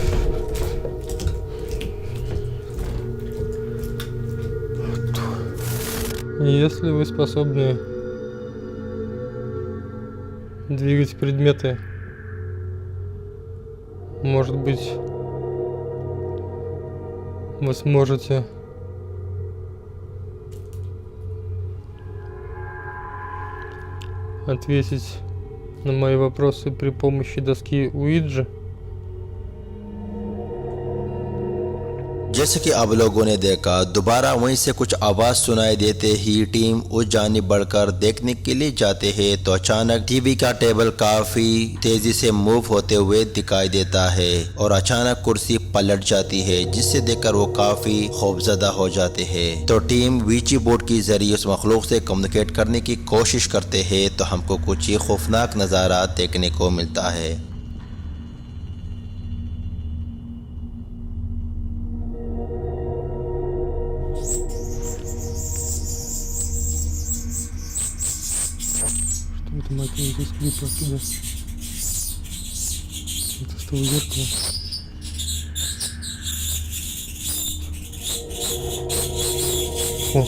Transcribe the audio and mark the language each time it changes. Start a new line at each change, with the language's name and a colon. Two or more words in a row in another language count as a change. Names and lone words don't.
Russian: Если вы способны двигать предметы, может быть, вы сможете ответить на мои вопросы при помощи доски Уиджи?
Hindi: जैसे कि आप लोगों ने देखा, दोबारा वहीं से कुछ आवाज सुनाई देते ही टीम उस जानिब बढ़कर देखने के लिए जाते हैं तो अचानक टीवी का टेबल काफी तेजी से मूव होते हुए दिखाई देता है और अचानक कुर्सी पलट जाती है, जिससे देखकर वो काफी खौफजदा हो जाते हैं। तो टीम वीची बोर्ड के जरिए उस मखलूक से कम्युनिकेट करने की कोशिश करते हैं तो हमको कुछ ही खौफनाक नज़ारा देखने को मिलता है।
Russian: Что это, мать твою, здесь клипы оттуда? Это с того зеркала. О!